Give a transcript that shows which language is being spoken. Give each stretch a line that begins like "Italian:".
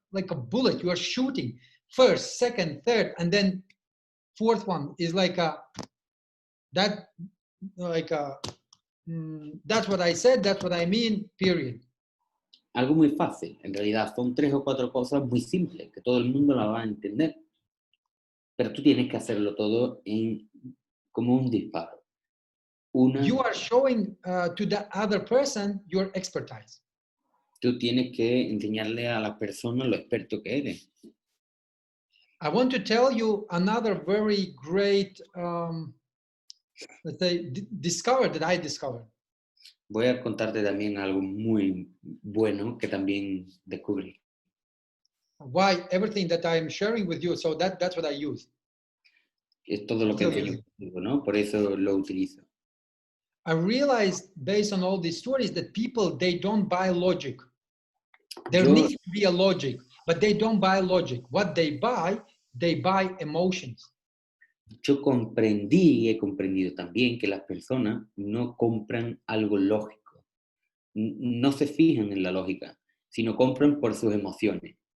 English: like a bullet. You are shooting first, second, third, and then fourth one is like a that like a that's what I said, that's what I mean, period.
Spanish: Algo muy fácil, en realidad son 3 o 4 cosas muy simples, que todo el mundo la va a entender. Pero tú tienes que hacerlo todo como un disparo.
English: You are showing to the other person your expertise.
Spanish: Tú tienes que enseñarle a la persona lo experto que eres.
English: I want to tell you another very great, let's say, discovery that I discovered.
Spanish: Voy a contarte también algo muy bueno que también descubrí.
English: Why everything that I'm sharing with you, so that's what I use.
Spanish: Es todo lo que enseño contigo, ¿no? Por eso lo utilizo.
English: I realized based on all these stories that people, they don't buy logic. There needs to be a logic, but they don't buy logic. What they buy emotions.
Spanish: Yo comprendí y he comprendido también que las personas no compran algo lógico. No se fijan en la lógica, sino compran por sus emociones.